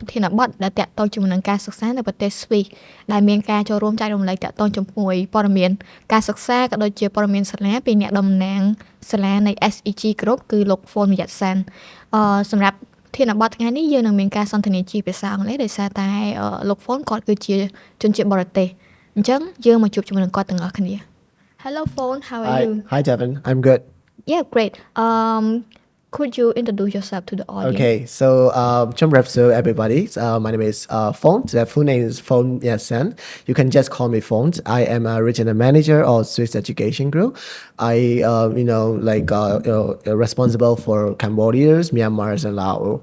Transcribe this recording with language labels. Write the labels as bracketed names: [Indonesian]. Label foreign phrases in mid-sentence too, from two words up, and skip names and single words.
[Khmer] ធានបទដែលតាក់ទងជាមួយនឹងការសិក្សានៅប្រទេស Swiss ដែលមានការចូលរួមចែករំលែកតាក់ទងជាមួយព័ត៌មានការសិក្សាក៏ដូចជាព័ត៌មានសាលាពីអ្នកតំណាងសាលានៃ SEG Group គឺលោក Myat San សម្រាប់ធានបទថ្ងៃនេះយើងនឹងមានការសន្ទនាជាភាសាអង់គ្លេសដោយសារតែលោក Phone គាត់គឺជាជនជាតិបរទេសអញ្ចឹងយើងមកជួបជាមួយនឹងគាត់ទាំងអស់គ្នា [English] Hello Phone, how are you? Hi Devin, I'm good. Yeah, great. Could you introduce yourself to the audience? Okay, so everybody. My name is Phone. The full name is Myat San. You can just call me Phone. I am a regional manager of Swiss Education Group. I responsible for Cambodia, Myanmar, and Laos.